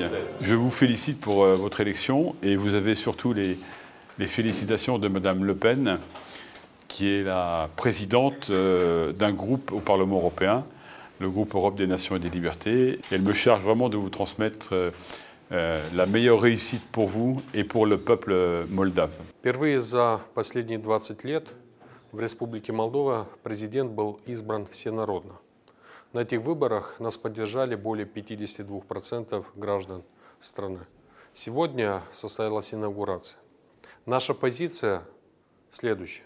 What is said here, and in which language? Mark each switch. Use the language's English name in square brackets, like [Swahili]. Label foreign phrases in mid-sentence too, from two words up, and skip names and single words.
[French] Je vous félicite pour votre élection et vous avez surtout les félicitations de Madame Le Pen, qui est la présidente d'un groupe au Parlement européen, le groupe Europe des Nations et des Libertés. Elle me charge vraiment de vous transmettre la meilleure réussite pour vous et pour le peuple moldave. [Russian] Впервые за последние 20 лет в Республике Молдова президент был избран всенародно. На этих выборах нас поддержали более 52% граждан страны. Сегодня состоялась инаугурация. Наша позиция следующая.